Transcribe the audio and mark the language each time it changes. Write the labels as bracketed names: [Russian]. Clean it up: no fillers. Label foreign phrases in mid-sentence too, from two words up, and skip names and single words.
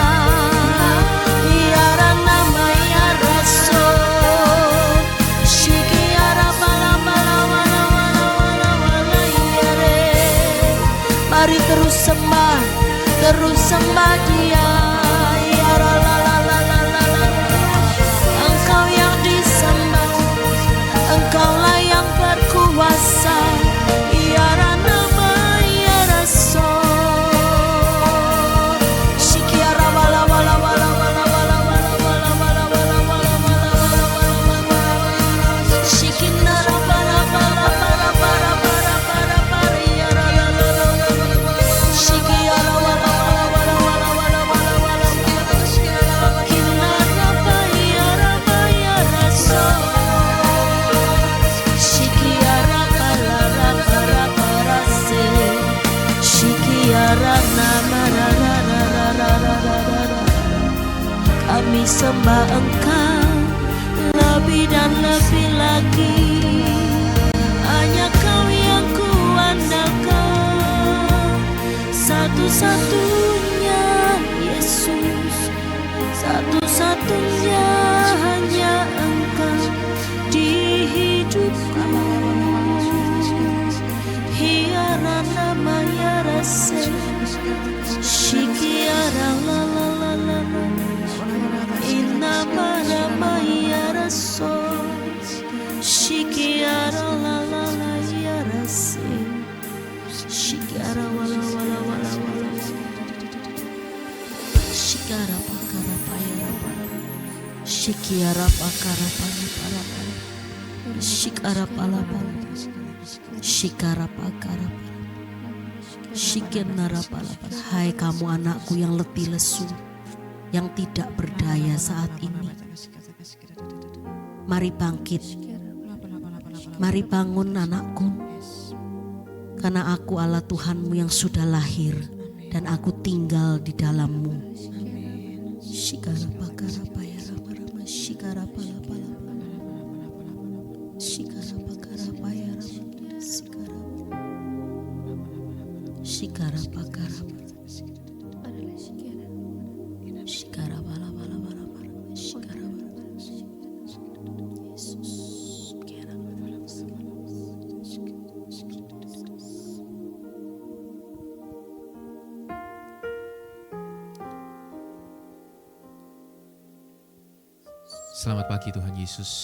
[Indonesian] Mari terus sembah Dia. Ya la la la la la la la. Engkau yang disembah, Engkaulah yang berkuasa. Ya Ranama ya Rasul. Shikiara wala wala wala wala wala wala wala wala wala wala wala. Shikinara wala wala wala wala wala wala ya la la la la. Shikiara wala wala wala wala wala wala wala. Kinara bayara bayara so. Shikiara balala bara bara se. Shikiara nama ra ra ra ra ra ra ra ra. Kami sembah Engkau lebih dan lebih lagi. Hanya Kau yang kuandalkan, satu-satunya Yesus, satu-satunya hanya Engkau di hidupku. Hiara nama ya rase, shikiara la la la la la. Inama nama ya raso, shikiara la la la ya rase. Shikiara wala wala wala wala. Shikara pakara payara para. Shikiara pakara para para para. Shikara pala pala. Shikara pakara para. Shikenara pala para. Hai kamu anakku yang letih lesu, yang tidak berdaya saat ini. Mari bangkit. Mari bangun anakku. Karena aku Allah Tuhanmu yang sudah lahir dan aku tinggal di dalammu. Shikara pakara payara marama shikara pala pala pala. Shikara pakara payara shikara. Shikara pakara. Shikara pala pala pala pala. Shikara pala. Yesus. Selamat pagi Tuhan Yesus.